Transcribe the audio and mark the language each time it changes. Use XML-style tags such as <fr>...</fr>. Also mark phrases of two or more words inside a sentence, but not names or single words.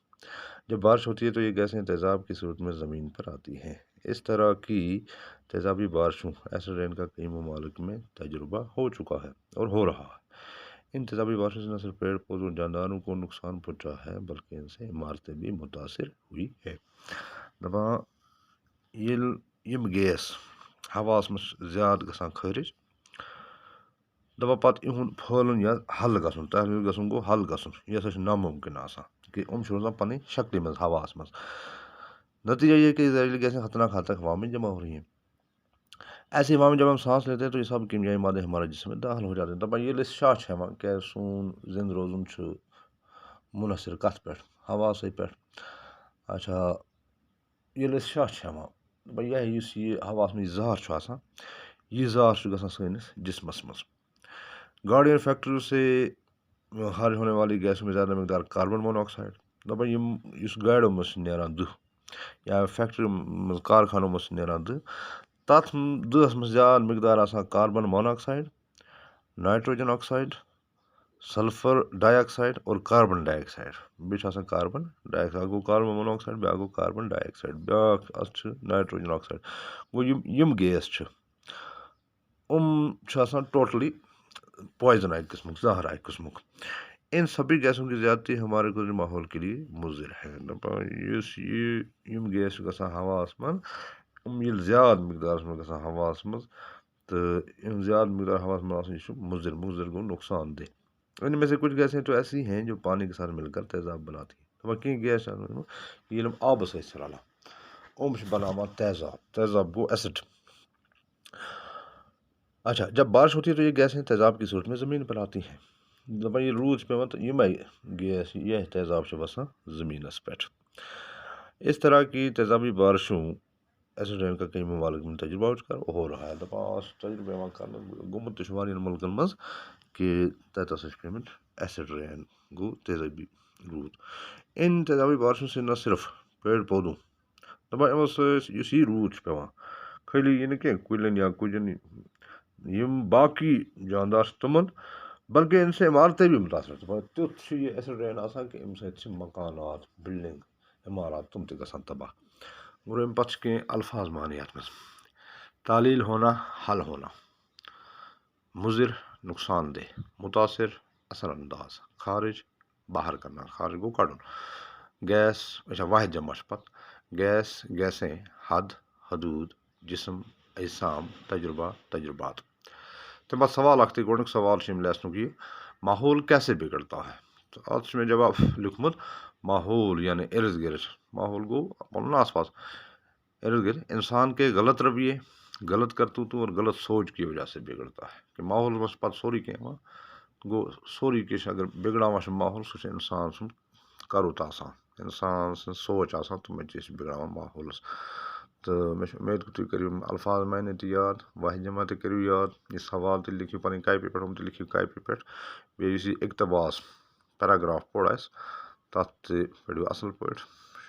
<ur>جب بارش ہوتی ہے تو یہ گیسیں تیزاب کی صورت میں زمین پر آتی ہیں۔ اس طرح کی تیزابی بارشوں</ur> <en>acid rain</en> <ur>کا کئی ممالک میں تجربہ ہو چکا ہے اور ہو رہا ہے۔ ان تیزابی بارشوں سے نہ صرف پیڑ پودوں اور جانداروں کو نقصان پہنچا ہے بلکہ ان سے عمارتیں بھی متاثر ہوئی ہے۔</ur> <ks>دپان یم گیس ہواس مز زیادہ گژھان خارج، دپان پتہ یہند پھہلن یا حل گژھن، تحلیل گژھن گو حل گژھن، یہ ہسا ناممکن آسان کہ روزان پنہ شکل مز ہواس مز۔</ks> <ur>نتیجہ یہ کہ زہریلی گیسیں خطرناک حد تک ہوا میں جمع ہو رہی ہیں۔ ایسی ہوا میں جب ہم سانس لیتے ہیں تو یہ سب کیمیائی مادے ہمارے جسم میں داخل ہو جاتے ہیں۔</ur> <ks>دپان یہ شاہ کہ سون زند روزن منحصر کت پہ ہوا سی پہ۔ اچھا یہ شاہ دپان یہ ہواس میں زہر آسان، یہ زہر گژھان سٲنِس جسمس مز۔</ks> <ur>گاڑی اور فیکٹریوں سے خارج ہونے والی گیسوں میں زیادہ مقدار کاربن مونو آکسائڈ،</ur> <ks>دپان اس گاڑیوں مز نیران دہ یا فیکٹری مز کارخانوں مز نیران دہ، تتھ دہس مز زیادہ مقدار آسان کاربن مونو آکسائڈ، نائٹروجن آکسائڈ، سلفر ڈائی آکسائڈ اور کاربن ڈائی آکسائڈ۔ بیٚیہِ چھُ آسان کاربن ڈائی آکسائڈ، گو کاربن مونو آکسائڈ، بیاکھ گو کاربن ڈائی آکسائڈ، بیاکھ اتھ نائٹروجن آکسائڈ۔ گو یم گیس چھِ آسان</ks> <en>totally poison</en> <ks>اکہ قسمک، زہر اکہ قسمک۔</ks> <ur>ان سبھی گیسوں کی زیادتی ہمارے قدرتی ماحول کے لیے مضر ہے۔</ur> <ks>یم گیس گژھان ہواس مز، یل زیادہ مقدار مز گژھان ہواس مز تو یم زیادہ مقدار ہواس مز آسان، یہ مضر، مضر گو نقصان دہ۔</ks> <ur>ان میں سے کچھ گیسیں تو ایسی ہیں جو پانی کے ساتھ مل کر تیزاب بناتی ہیں۔</ur> <ks>دپان کینٛہہ گیس ییٚلہِ یِم آبس سۭتۍ رلان یِم چھِ بناوان تیزاب، تیزاب گو ایسڈ۔</ks> <ur>اچھا جب بارش ہوتی ہے تو یہ گیسیں تیزاب کی صورت میں زمین پر آتی ہیں۔</ur> <ks>دپان یہ روٗد چھُ پیوان تو یمے گیس یہ تیزاب چھِ وسان زمینس پہ۔</ks> <ur>اس طرح کی تیزابی بارشوں</ur> <en>acid rain</en> <ur>کا کئی ممالک میں تجربہ ہو رہا ہے۔</ur> <ks>دپان تجربہ یوان کرنہٕ گوٚمُت تہِ چھُ واریاہن ملکن مز کہ تتہِ ہسا چھِ پیمٕتۍ</ks> <en>acid rain,</en> <ks>گو تیزابی روٗد۔</ks> <ur>ان تیزابی بارشوں سے نہ صرف پیڑ پودوں،</ur> <ks>دپان یمو سۭتۍ یُس یہِ روٗد چھُ پیوان خٲلی یہِ نہٕ کینٛہہ کُلٮ۪ن یا کُجن یم باقی جاندار چھِ تِمن،</ks> <ur>بلکہ ان سے عمارتیں بھی متاثر۔</ur> <ks>تیُتھ چھُ یہ</ks> <en>acid rain</en> <ks>آسان کہ امہِ سۭتۍ چھِ مکانات، بلڈنگ، عمارات تِم تہِ گژھان تباہ۔ اور امہِ پتہٕ چھِ کینٛہہ الفاظ معنی یتھ منٛز:</ks> <ur>تعلیل ہونا، حل ہونا، مضر نقصان دہ، متاثر اثر انداز، خارج باہر کرنا،</ur> <ks>خارج گو کڑن،</ks> <ur>گیس اچھا واحد جمع</ur> <ks>چھِ پتہٕ گیس،</ks> <ur>گیسیں، حد، حدود، جسم، اجسام، تجربہ، تجربات۔</ur> <ks>تمہِ پتہٕ سوال اکھ گۄڈنیُک سوال چھُ لیسنُک یہ:</ks> <ur>ماحول کیسے بگڑتا ہے؟</ur> <ks>تو اتھ چھُ مےٚ جواب لیوکھمُت ماحول یعنی ارد گرد، ماحول گو پنن آس پاس،</ks> <ur>ارد گرد انسان کے غلط رویے، غلط کرتوتوں اور غلط سوچ کی وجہ سے بگڑتا ہے۔</ur> <ks>کہ ماحول مز پتہ سورُے کینٛہہ گو سورُے کینٛہہ اگر بگڑاوان چھُ ماحول سُہ چھُ انسان سُنٛد کروت آسان، انسان سٕنٛز سوچ آسان، تِمے چیٖز چھِ بگڑاوان ماحولس۔ تہٕ مےٚ چھُ اُمید کہ تُہۍ کٔرِو یِم الفاظ معنی تہِ یاد، واحد جمع تہِ کٔرِو یاد، یہِ سوال تہِ لیکھِو پنٕنۍ کاپی پٮ۪ٹھ، یِم تہِ لیکھِو کاپی پٮ۪ٹھ، بیٚیہِ یُس یہِ اقتباس پیراگراف پوٚر اَسہِ تتھ تہِ پٔرِو اصل پٲٹھۍ۔</ks>